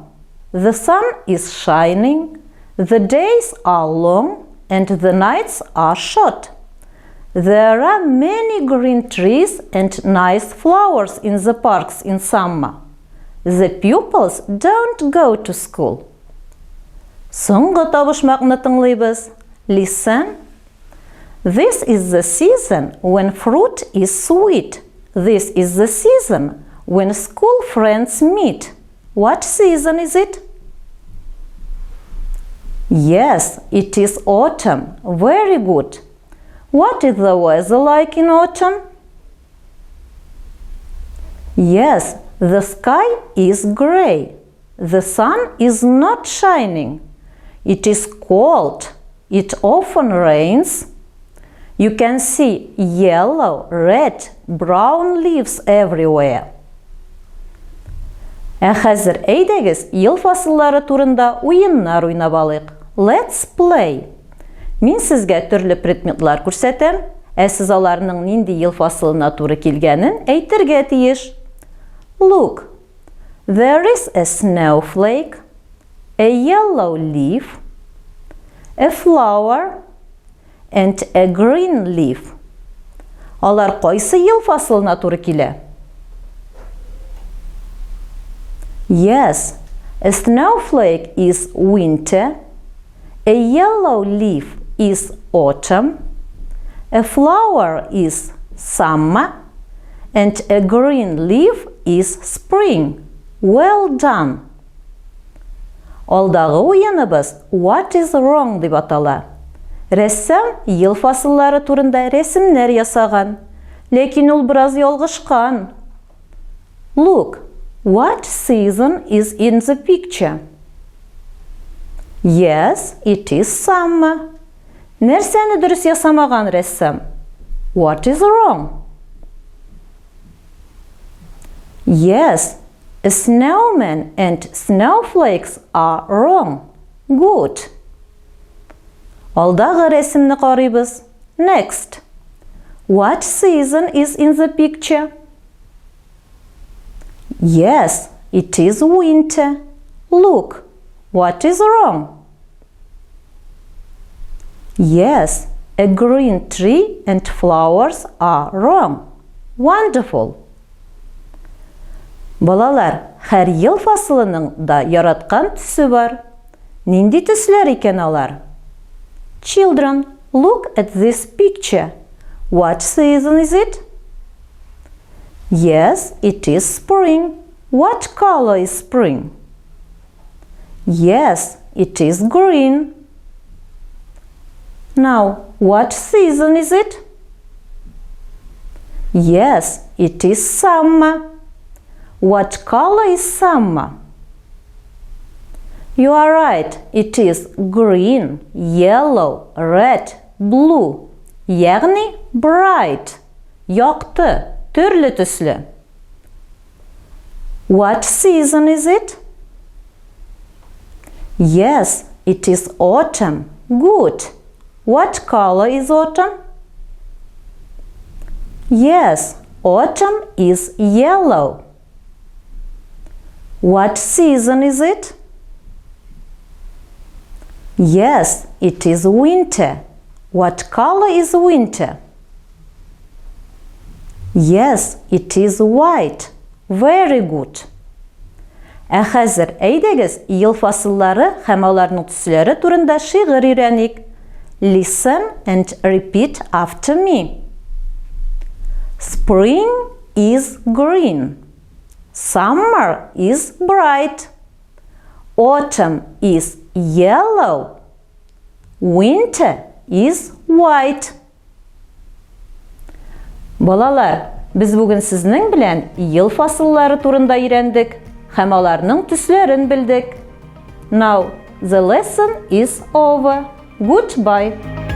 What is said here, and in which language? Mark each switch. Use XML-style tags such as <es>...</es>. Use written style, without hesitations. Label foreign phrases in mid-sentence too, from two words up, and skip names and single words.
<en>The sun is shining. The days are long and the nights are short. There are many green trees and nice flowers in the parks in summer. The pupils don't go to school.</en> <tt>Соңгы табышмакны тыңлыйбыз.</tt> <en>Listen. This is the season when fruit is sweet. This is the season when school friends meet. What season is it? Yes, it is autumn. Very good. What is the weather like in autumn? Yes, the sky is gray. The sun is not shining. It is cold. It often rains. You can see yellow, red, brown leaves everywhere.</en> <tt>Хәзер әйдәгез ел фасыллары турында уеннар уйнап алыйк.</tt> <en>Let's play.</en> <tt>Мин сезгә төрле предметлар күрсәтәм. Сез аларның нинди ел фасылына туры килгәнен әйтергә тиеш.</tt> <en>Look, there is a snowflake, a yellow leaf, a flower, and a green leaf.</en> <tt>Алар кайсы ел фасылына туры килә?</tt> <en>Yes, a snowflake is winter, a yellow leaf is autumn, a flower is summer, and a green leaf is spring. Well done!</en> <tt>Алдағы уеныбыз What is wrong дип атала. Рәссам ел фасыллары турында рәсемнәр ясаган, ләкин ул бераз ялгышкан.</tt> <en>Look, what season is in the picture? Yes, it is summer.</en> <tt>Нәрсәне дөрес ясамаган рәссам?</tt> <en>What is wrong? Yes, a snowman and snowflakes are wrong. Good.</en> <tt>Алдагы рәсемне карыйбыз.</tt> <en>Next. What season is in the picture? Yes, it is winter. Look, what is wrong? Yes, a green tree and flowers are wrong. Wonderful.</en> <tt>Балалар, һәр ел фасылының да яраткан төсе бар. Нинди төсләр икән алар?</tt> <en>Children, look at this picture. What season is it? Yes, it is spring. What color is spring? Yes, it is green. Now, what season is it? Yes, it is summer. What color is summer? You are right, it is green, yellow, red, blue.</en> <tt>Ягъни bright, якты, төрле төсле.</tt> <en>What season is it? Yes, it is autumn. Good. What color is autumn? Yes, autumn is yellow. What season is it? Yes, it is winter. What color is winter? Yes, it is white. Very good.</en> <tt>Ә хәзер әйдәгез ел фасыллары һәм аларның төсләре турында шигырь өйрәник.</tt> <en>Listen and repeat after me. Spring is green. Summer is bright. Autumn is yellow. Winter is white.</en> <tt>Балалар, без бүген сезнең белән ел фасыллары турында өйрәндек һәм аларның төсләрен белдек.</tt> <en>Now, the lesson is over. Goodbye.</en>